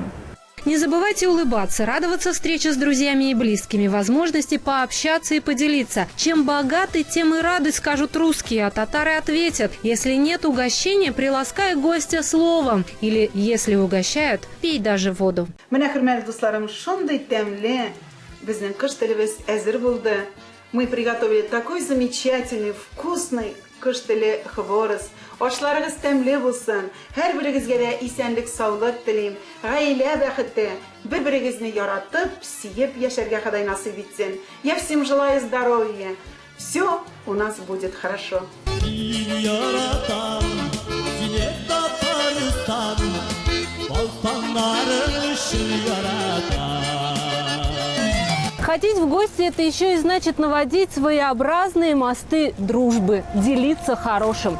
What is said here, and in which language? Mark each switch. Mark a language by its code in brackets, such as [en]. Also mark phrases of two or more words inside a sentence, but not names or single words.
[ru] Не забывайте улыбаться, радоваться встрече с друзьями и близкими, возможности пообщаться и поделиться. Чем богаты, тем и рады, скажут русские, а татары ответят: если нет угощения, приласкай гостя словом. Или если угощают, пей даже воду. [tt] Менә хөрмәтле дусларым, шундый тәмле безнең кыш телебез әзер булды. [ru] Мы приготовили такой замечательный, вкусный кыштеле хворос. [tt] Ашларыгыз тәмле булсын. Һәрберегезгә дә исәнлек, саулык телим. Гаилә бәхете. Бер-берегезне яратып, сөеп яшәргә Ходай насыйп итсен. [ru] Я всем желаю здоровья. Все у нас будет хорошо. Ходить в гости – это еще и значит наводить своеобразные мосты дружбы, делиться хорошим.